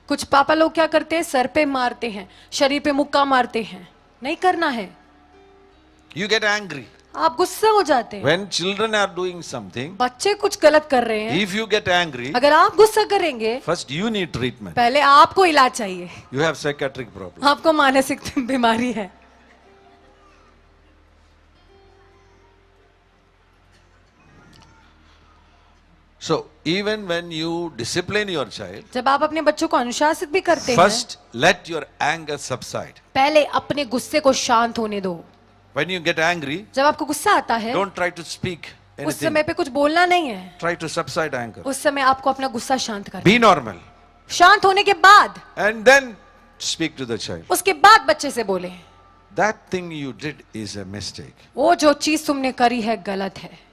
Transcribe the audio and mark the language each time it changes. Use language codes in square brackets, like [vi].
[hi] कुछ पापा लोग क्या करते हैं, सर पे मारते हैं, शरीर पे मुक्का मारते हैं। नहीं करना है। [en] You get angry. [hi] आप गुस्सा हो जाते हैं। [en] When children are doing something, [hi] बच्चे कुछ गलत कर रहे हैं, [en] if you get angry, [hi] अगर आप गुस्सा करेंगे, [en] first you need treatment. [hi] पहले आपको इलाज चाहिए। [en] You have psychiatric problem. [hi] आपको मानसिक बीमारी है। [en] So even when you discipline your child, [hi] जब आप अपने बच्चों को अनुशासित भी करते हैं, [en] first let your anger subside. [hi] पहले अपने गुस्से को शांत होने दो। [en] When you get angry, [hi] जब आपको गुस्सा आता है, [en] don't try to speak [hi] उस [en] anything. [hi] समय पे कुछ बोलना नहीं है। [en] Try to subside anger. [hi] उस समय आपको अपना गुस्सा शांत करना [en] Be normal. [hi] है। शांत होने के बाद [en] And then speak to the child. [hi] उसके बाद बच्चे से बोले, [en] That thing you did is a mistake. [hi] वो जो चीज तुमने करी है गलत है